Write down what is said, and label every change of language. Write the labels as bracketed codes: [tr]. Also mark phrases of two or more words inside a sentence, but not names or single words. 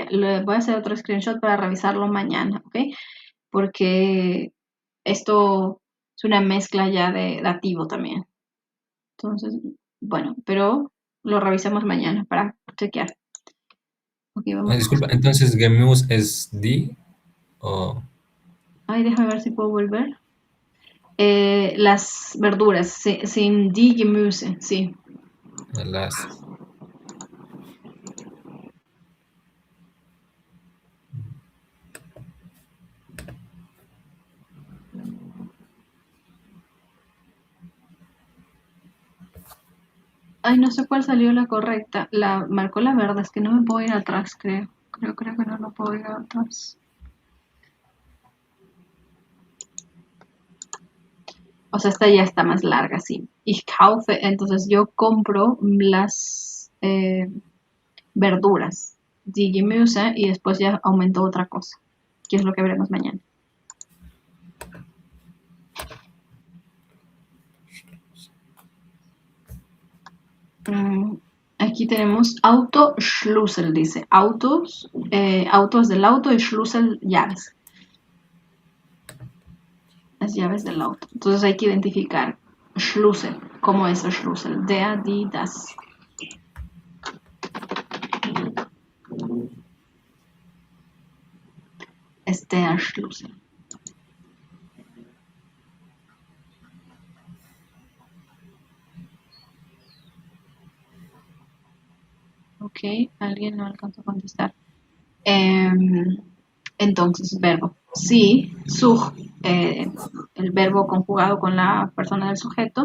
[es] Le voy a hacer otro screenshot para revisarlo mañana, ¿ok? Porque esto es una mezcla ya de dativo también. Entonces, bueno, pero lo revisamos mañana para chequear. Ok, vamos. Disculpa, entonces Gemüse es die o Ay, déjame ver si puedo volver. Las verduras, sin [de] die Gemüse, [es] sí. las. Ay, no sé cuál salió la correcta. La marcó la verde, es que no me puedo ir atrás, creo. Creo que no puedo ir atrás. O sea, esta ya está más larga, sí. [de] Ich kaufe, [es] entonces yo compro las verduras. [de] Die Gemüse [es] y después ya aumentó otra cosa, que es lo que veremos mañana. Aquí tenemos [de] Auto Schlüssel, [es] dice. Autos del auto y Schlüssel llaves. las llaves del auto. Entonces hay que identificar Schlüssel. ¿Cómo es el Schlüssel? [de] Der, die, das. [es] Es [de] der Schlüssel. [es] Ok, alguien no alcanzó a contestar. Entonces, verbo. Sí, Zug, el verbo conjugado con la persona del sujeto.